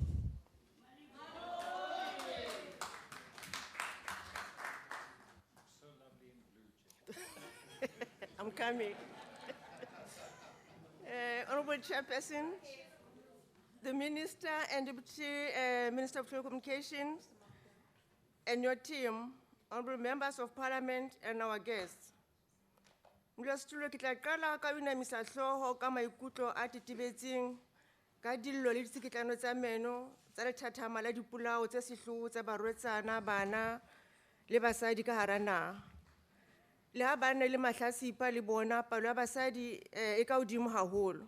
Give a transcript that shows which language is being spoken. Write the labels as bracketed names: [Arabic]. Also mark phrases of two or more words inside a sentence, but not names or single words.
[English] I'm coming. Honorable Chairperson, the Minister and Deputy Minister of Telecommunications, and your team, honorable members of Parliament, and our guests. [Southern Sotho] Molasetulo ke tla qala ka binamisa hlooho ka maikutlo a titibetseng ka dillo le ditsikitlano tsa meno tsa lethathama la dipolao tse sehloho tsa barwetsana, bana le basadi ka hara naha. Le ha ba ne le mahlasipa le bona palo ya basadi e ka hodimo haholo.